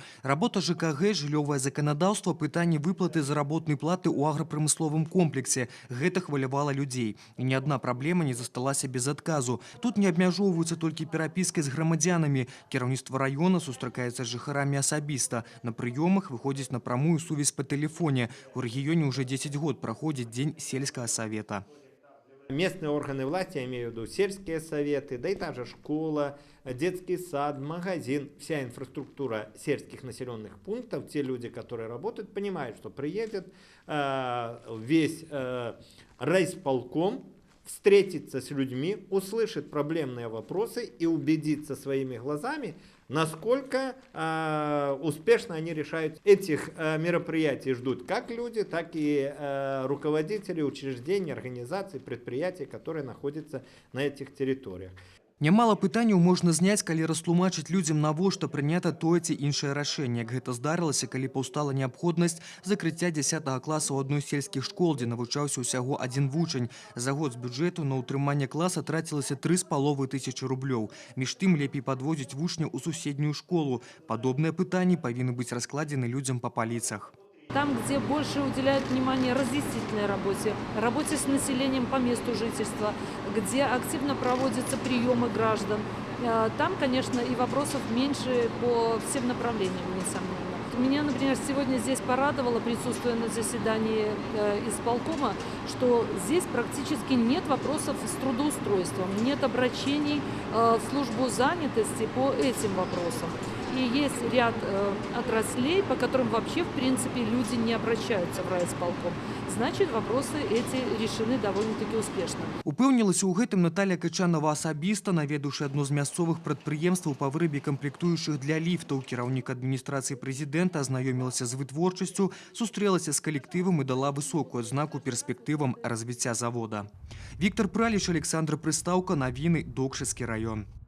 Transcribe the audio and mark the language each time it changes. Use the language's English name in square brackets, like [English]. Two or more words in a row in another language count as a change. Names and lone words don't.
[Belarusian] Работа ЖКГ, жыллёвае заканадаўства, пытанне выплаты заработнай платы ў аграпрамысловым комплексе. Гэта хвалявала людзей. І ні адна праблема не засталася без адказу. Тут не абмяжоўваюцца толькі перапіскай з грамадзянамі. Кіраўніцтва раёна сустракаецца з жыхарамі асабіста. На прыёмах выходзіць на прамую сувязь па тэлефоне. [Russian] У рэгіёне уже 10 год проходит День сельского совета. Местные органы власти, я имею в виду сельские советы, да и та же школа, детский сад, магазин, вся инфраструктура сельских населенных пунктов, те люди, которые работают, понимают, что приедет весь райисполком, встретится с людьми, услышит проблемные вопросы и убедится своими глазами, насколько успешно они решают. Этих мероприятий ждут как люди, так и руководители учреждений, организаций, предприятий, которые находятся на этих территориях. [Belarusian] Нямала пытанняў можна зняць, калі растлумачыць людзям, навошта прынята тое ці іншае рашэнне. Як гэта здарылася, калі паўстала неабходнасць закрыцця 10 класа ў адной з сельскіх школ, дзе навучаўся ўсяго адзін вучань. За год з бюджэту на ўтрыманне класа трацілася 3,5 тысячы рублёў. Між тым лепей падвозіць вучняў у суседнюю школу. Падобныя пытанні павінны быць раскладзены людзям па паліцах. [Russian] Там, где больше уделяют внимание разъяснительной работе, работе с населением по месту жительства, где активно проводятся приемы граждан, там, конечно, и вопросов меньше по всем направлениям, несомненно. Меня, например, сегодня здесь порадовало, присутствуя на заседании исполкома, что здесь практически нет вопросов с трудоустройством, нет обращений в службу занятости по этим вопросам. И есть ряд отраслей, по которым вообще, в принципе, люди не обращаются в райисполком. Значит, вопросы эти решены довольно-таки успешно. [Belarusian] Упэўнілася ў гэтым Наталья Качанова асабіста, наведаўшы адно з мясцовых прадпрыемстваў па вырабе камплектуючых для ліфтаў. Кіраўнік адміністрацыі прэзідэнта азнаёмілася з вытворчасцю, сустрэлася з калектывам і дала высокую адзнаку перспектывам развіцця завода. Віктор Праліч, Александр Прыстаўка, навіны, Докшыцкі раён.